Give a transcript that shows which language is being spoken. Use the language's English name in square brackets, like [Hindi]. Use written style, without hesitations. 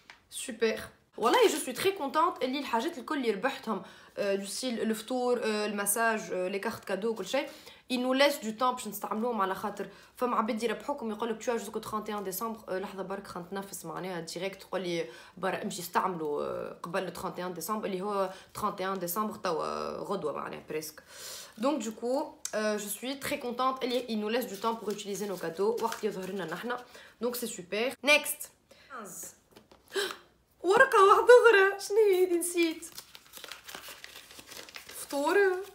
[French] Super. Voilà, et je suis très contente. [Arabic] اللي الحاجات الكل اللي ربحتهم [French] du style [Arabic] الفطور, [French] le massage, les cartes cadeaux, [Arabic] كل شيء. [French] Ils nous laissent du temps [Arabic] باش نستعملوهم على خاطر فما عباد يربحوكم يقول لك [French] tu as jusqu'au [Arabic] 31 ديسمبر. لحظه برك خلينا نتنفس معناها ديريكت تقول لي برا امشي استعملوا قبل 31 ديسمبر اللي هو 31 ديسمبر توا غدوه معناها بريسك. [French] Donc du coup, je suis très contente. Ils nous laissent du temps pour utiliser nos cadeaux. [Arabic] وقت يظهر لنا نحنا. [French] Donc c'est super. [Arabic] Next. 15. ورقه واحده اخرى. شنو هي هذه نسيت؟ فطور.